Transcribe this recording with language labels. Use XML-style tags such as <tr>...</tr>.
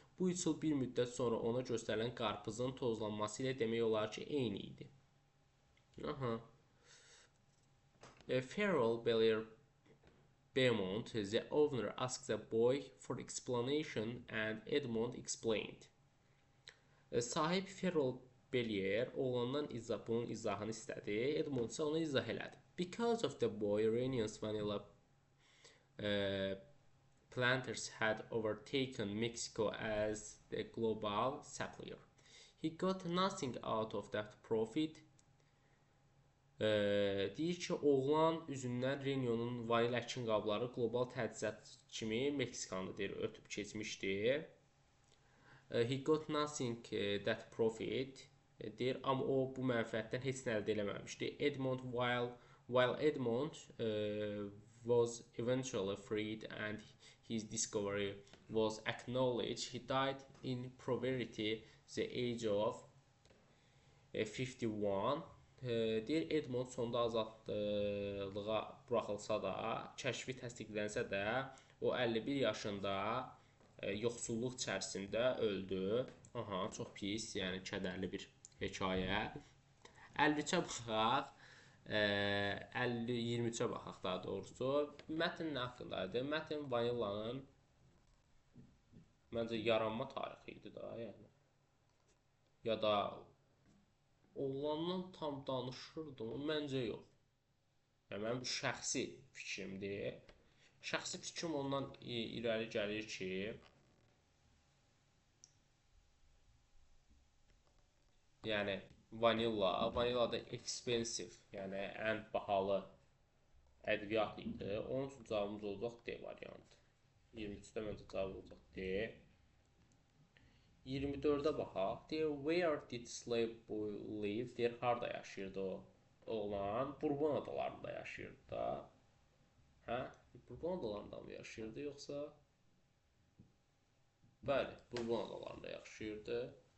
<az>Bu üsul bir müddət sonra ona göstərilən qarpızın tozlanması ilə demək olar ki, eyni idi.</az> <en>Farrell Beaumont, the owner, asked the boy for explanation and Edmond explained.</en> <az>Sahib Farrell Bellier oğlandan bunun izahını istədi. Edmond isə ona izah elədi.</az> <en>Because of the boy, Réunion's vanilla planters had overtaken Mexico as the global supplier. He got nothing out of that profit.</en> <az>Deyir ki, oğlan üzündən Réunion'un vanil əkin qabları qlobal təchizat kimi Meksikanı deyir, ötüb keçmişdi.</az> <en>He got nothing that profit.</en> <az>Deyir, amma o bu mənfəətdən heç nə əldə eləməmişdi.</az> <en>Edmond, while Edmond was eventually freed and his discovery was acknowledged, he died in poverty the age of 51.</en> <az>Deyir, Edmond sonda azadlığa buraxılsa da, kəşfi təsdiqlənsə də, o 51 yaşında yoxsulluq içərisində öldü. Çox pis, yəni kədərli bir hekayə. 53-ə baxaq. 50-23-ə baxaq daha doğrusu. Mətn nə haqqındadır? Mətn vanillanın məncə yaranma tarixi idi da, yəni. Ya da olandan tam danışırdım, məncə yox. Yəni mənim şəxsi fikrimdir. Şəxsi fikrim ondan irəli gəlir ki, yəni vanilla da expensive, yəni ən bahalı ədviyyat idi. Onun üçün cavabımız olacaq D variantı. 23-də məncə cavab olacaq D. 24-də baxaq. Deyir,</az> <en>where did slave boy live?</en> <az>Deyir, harda yaşayırdı o oğlan? Bourbon adalarında yaşayırdı da. Hə? Bourbon adalarında mı yaşayırdı, yoxsa? Bəli, Bourbon adalarında yaşayırdı.</az>